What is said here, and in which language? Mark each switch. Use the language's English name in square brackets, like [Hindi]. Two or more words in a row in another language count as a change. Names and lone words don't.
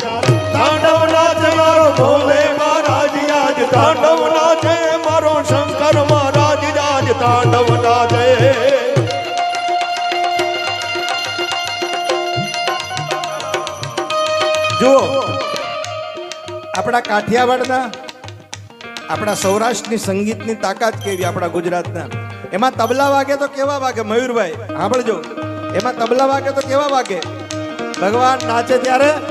[Gujarati] તાંડવ નાચ મારો ભોલે મહારાજ આજ તાંડવ નાચે મારો શંકર મહારાજ આજ તાંડવ નાચે જુઓ આપણા કાઠિયાવાડના આપણા સૌરાષ્ટ્રની સંગીતની તાકાત કેવી આપણા ગુજરાતના એમાં તબલા વાગે તો કેવા વાગે મયુરભાઈ સાંભળજો એમાં તબલા વાગે તો કેવા વાગે ભગવાન નાચે ત્યારે